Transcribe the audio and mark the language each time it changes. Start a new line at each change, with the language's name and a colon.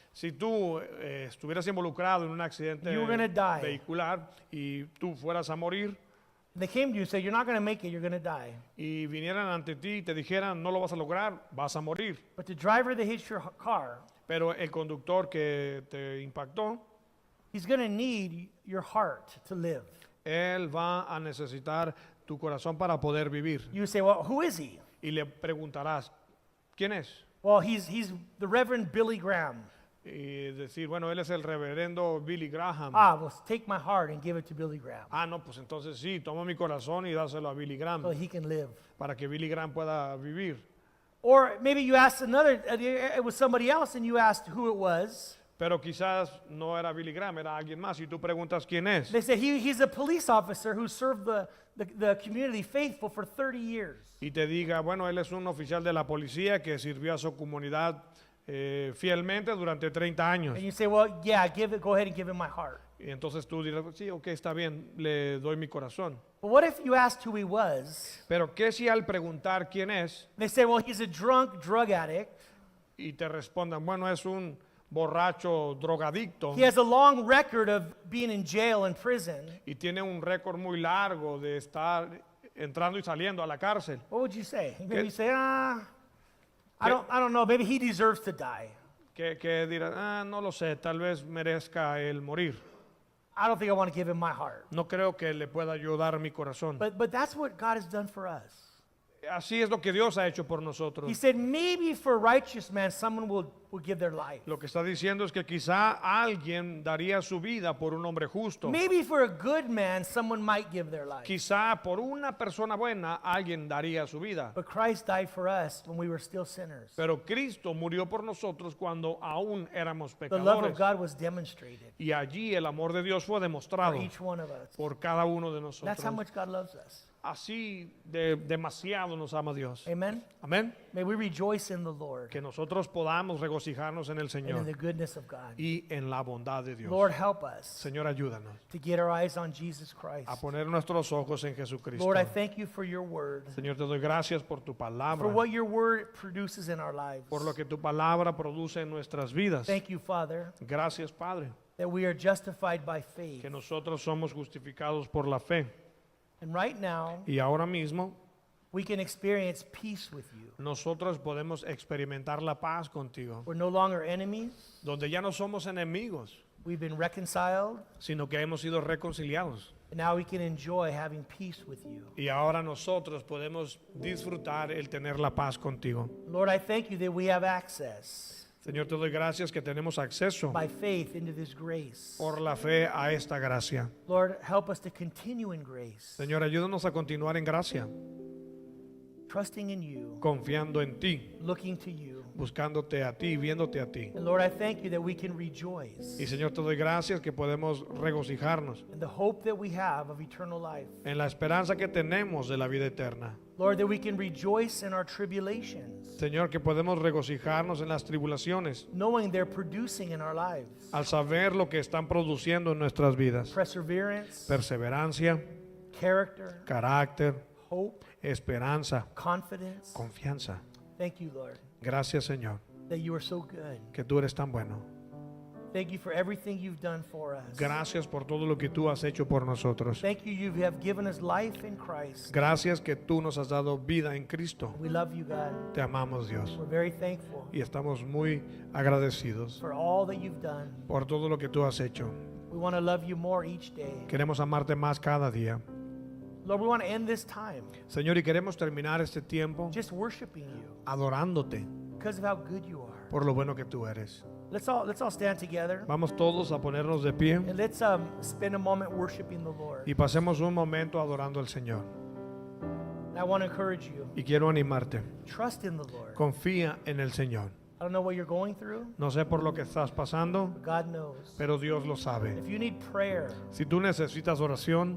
Spanish: si tú estuvieras involucrado en un accidente
English: You were gonna die.
Spanish: vehicular y tú fueras a morir
English: and they came to you and said, you're not going to make it, you're going to die.
Spanish: y vinieran ante ti y te dijeran, no lo vas a lograr, vas a morir.
English: But the driver that hits your car,
Spanish: Pero el conductor que te impactó,
English: he's going to need your heart to live.
Spanish: él va a necesitar tu corazón para poder vivir.
English: You say, well, who is he?
Spanish: Y le preguntarás, ¿quién es?
English: Well, he's the Reverend Billy Graham.
Spanish: y decir, bueno, él es el reverendo Billy Graham.
English: Well, take my heart and give it to Billy Graham
Spanish: No, pues entonces sí, toma mi corazón y dáselo a Billy Graham
English: so he can live.
Spanish: para que Billy Graham pueda vivir.
English: Or maybe you asked it was somebody else and you asked who it was.
Spanish: Pero quizás no era Billy Graham, era alguien más. Y tú preguntas quién es.
English: They say he's a police officer who served the community faithful for 30 years.
Spanish: Y te diga, bueno, él es un oficial de la policía que sirvió a su comunidad fielmente durante 30 años.
English: And you say, well, yeah, go ahead and give him my heart.
Spanish: Y entonces tú dirás, sí, ok, está bien, le doy mi corazón.
English: But what if you asked who he was?
Spanish: Pero ¿qué si al preguntar quién es
English: They say, well, he's a drug addict.
Spanish: y te respondan, bueno, es un borracho drogadicto
English: He has a long record of being in jail and prison.
Spanish: y tiene un récord muy largo de estar entrando y saliendo a la cárcel?
English: What would you say? Maybe
Spanish: ¿Qué-
English: you say, I don't know. Maybe he deserves to die.
Spanish: Que dirán, no lo sé, tal vez merezca el morir.
English: I don't think I want to give him my heart.
Spanish: No creo que le pueda ayudar mi corazón.
English: But that's what God has done for us.
Spanish: Así es lo que Dios ha hecho por
English: He
Spanish: nosotros.
English: said, maybe for a righteous man, someone will give their life.
Spanish: Lo que está diciendo es que quizá alguien daría su vida por un hombre justo.
English: Maybe for a good man, someone might give their life.
Spanish: Quizá por una persona buena alguien daría su vida.
English: But Christ died for us when we were still sinners.
Spanish: Pero Cristo murió por nosotros cuando aún éramos
English: The love of
Spanish: pecadores.
English: God was demonstrated
Spanish: Y allí el amor de Dios fue
English: for
Spanish: demostrado
English: each one of us.
Spanish: por cada uno de
English: That's how
Spanish: nosotros.
English: much God loves us.
Spanish: Así demasiado nos ama Dios.
English: Amen?
Spanish: Amén.
English: May we rejoice in the Lord
Spanish: Que nosotros podamos regocijarnos en el
English: and in
Spanish: Señor
English: the goodness of God.
Spanish: y en la bondad de Dios.
English: Lord, help us
Spanish: Señor, ayúdanos
English: to get our eyes on Jesus Christ.
Spanish: a poner nuestros ojos en Jesucristo.
English: Lord, I thank you for your word,
Spanish: Señor, te doy gracias por tu
English: for
Spanish: palabra,
English: what your word produces in our lives.
Spanish: por lo que tu palabra produce en nuestras vidas.
English: Thank you, Father,
Spanish: Gracias, Padre,
English: that we are justified by faith.
Spanish: que nosotros somos justificados por la fe.
English: And right now,
Spanish: Y ahora mismo
English: we can experience peace with you.
Spanish: nosotros podemos experimentar la paz contigo,
English: We're no longer enemies.
Spanish: donde ya no somos enemigos,
English: We've been reconciled.
Spanish: sino que hemos sido reconciliados.
English: And now we can enjoy having peace with you.
Spanish: Y ahora nosotros podemos disfrutar el tener la paz contigo.
English: Lord, I thank you that we have access
Spanish: Señor, te doy gracias que tenemos acceso
English: by faith into this grace.
Spanish: por la fe a esta gracia.
English: Lord, help us to continue in grace,
Spanish: Señor, ayúdanos a continuar en gracia,
English: trusting in you,
Spanish: confiando en ti,
English: looking to you.
Spanish: buscándote a ti, viéndote a ti.
English: And Lord, I thank you that we can rejoice
Spanish: Y Señor, te doy gracias que podemos regocijarnos
English: in the hope that we have of eternal life.
Spanish: en la esperanza que tenemos de la vida eterna.
English: Lord, that we can rejoice in our tribulations,
Spanish: Señor, que podemos regocijarnos en las tribulaciones
English: knowing they're producing in our lives
Spanish: al saber lo que están produciendo en nuestras vidas.
English: perseverance,
Spanish: Perseverancia,
English: character,
Spanish: carácter,
English: hope,
Spanish: esperanza,
English: confidence.
Spanish: confianza.
English: Thank you, Lord,
Spanish: Gracias, Señor,
English: that you are so good.
Spanish: que tú eres tan bueno.
English: Thank you for everything you've done for us.
Spanish: Gracias por todo lo que tú has hecho por nosotros.
English: Thank you, you have given us life in Christ.
Spanish: Gracias que tú nos has dado vida en Cristo.
English: We love you, God.
Spanish: Te amamos, Dios.
English: We're very thankful
Spanish: Y estamos muy agradecidos
English: for all that you've done.
Spanish: por todo lo que tú has hecho.
English: We want to love you more each day.
Spanish: Queremos amarte más cada día.
English: Lord, we want to end this time
Spanish: Señor, y queremos terminar este tiempo
English: just worshiping you
Spanish: adorándote
English: because of how good you are.
Spanish: por lo bueno que tú eres.
English: Let's all stand together
Spanish: Vamos todos a ponernos de pie
English: and let's spend a moment worshiping the Lord.
Spanish: y pasemos un momento adorando al Señor.
English: And I want to encourage you.
Spanish: Y quiero animarte.
English: Trust in the Lord.
Spanish: Confía en el Señor.
English: I don't know what you're going through,
Spanish: No sé por lo que estás pasando,
English: but God knows.
Spanish: pero Dios lo sabe.
English: If you need prayer,
Spanish: Si tú necesitas oración,